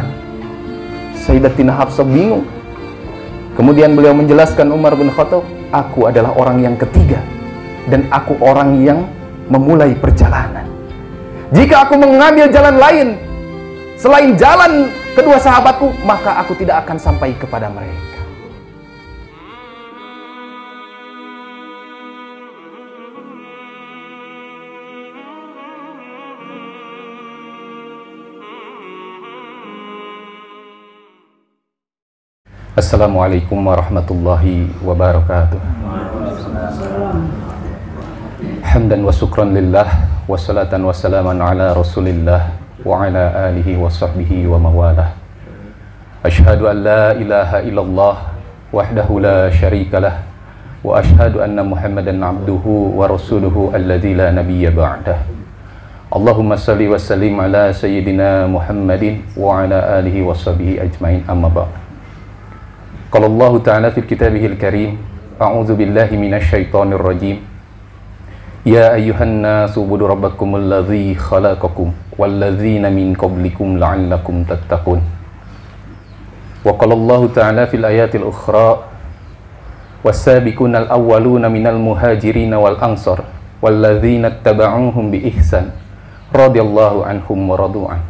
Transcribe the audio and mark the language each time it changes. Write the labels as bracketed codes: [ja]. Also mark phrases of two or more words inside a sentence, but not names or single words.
[id] Sayyidatina Hafsah bingung. Kemudian beliau menjelaskan, Umar bin Khattab, aku adalah orang yang ketiga dan aku orang yang memulai perjalanan. Jika aku mengambil jalan lain selain jalan kedua sahabatku, maka aku tidak akan sampai kepada mereka. [ar] السلام عليكم ورحمة الله وبركاته. حمدا وشكرا لله, والصلاة والسلام على رسول الله وعلى آله وصحبه ومن والاه. أشهد أن لا إله إلا الله وحده لا شريك له، وأشهد أن محمدا عبده ورسوله الذي لا نبي بعده. اللهم صل وسلم على سيدنا محمد وعلى آله وصحبه أجمعين، أما بعد. قال الله تعالى في كتابه الكريم، أعوذ بالله من الشيطان الرجيم. يا أيها الناس اعبدوا ربكم الذي خلقكم والذين من قبلكم لعلكم تتقون. وقال الله تعالى في الآية الأخرى، والسابقون الأولون من المهاجرين والأنصار والذين اتبعوهم بإحسان رضي الله عنهم ورضوا عن.